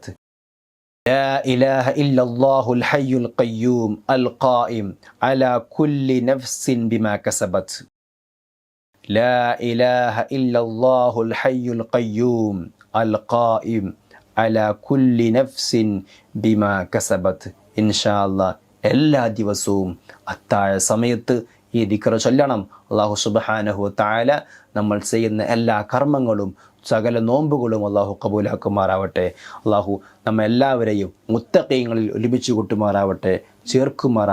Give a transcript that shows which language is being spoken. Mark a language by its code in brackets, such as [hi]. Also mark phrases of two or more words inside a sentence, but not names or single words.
[ar] لا إله إلا الله الحي القيوم القائم على كل نفس بما كسبت. لا إله إلا الله الحي القيوم القائم على كل نفس بما كسبت. إن شاء الله [ml] എല്ലാ ദിവസവും അത്താഴ സമയത്ത് ഈ ദിക്ർ ചൊല്ലണം. [ar] الله سبحانه وتعالى [ml] നമ്മൾ ചെയ്യുന്ന എല്ലാ കർമ്മങ്ങളും സകല നോമ്പുകളും അല്ലാഹു കബൂലാക്കുമാറാവട്ടെ. അല്ലാഹു നമ്മെല്ലാവരെയും മുത്തഖീങ്ങളിൽ ഒരുമിച്ച് കൂട്ടുമാറാവട്ടെ, ചേർക്കുമാറാവട്ടെ.